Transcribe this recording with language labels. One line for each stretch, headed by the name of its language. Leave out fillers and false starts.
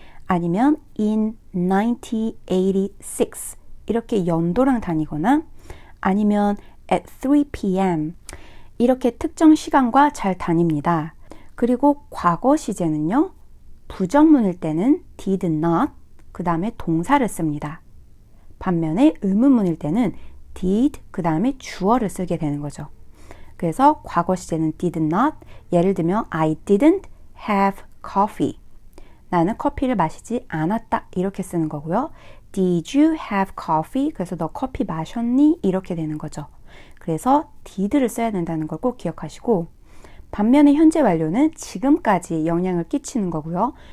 Korean: 아니면 in 1986 이렇게 연도랑 다니거나 아니면 at 3 p.m. 이렇게 특정 시간과 잘 다닙니다. 그리고 과거 시제는요. 부정문일 때는 did not, 그 다음에 동사를 씁니다. 반면에 의문문일 때는 did, 그 다음에 주어를 쓰게 되는 거죠. 그래서 과거 시제는 did not, 예를 들면
English: I didn't have coffee.
Korean: 나는 커피를 마시지 않았다. 이렇게 쓰는 거고요.
English: Did you have coffee?
Korean: 그래서 너 커피 마셨니? 이렇게 되는 거죠. 그래서 did를 써야 된다는 걸 꼭 기억하시고, 반면에 현재 완료는 지금까지 영향을 끼치는 거고요.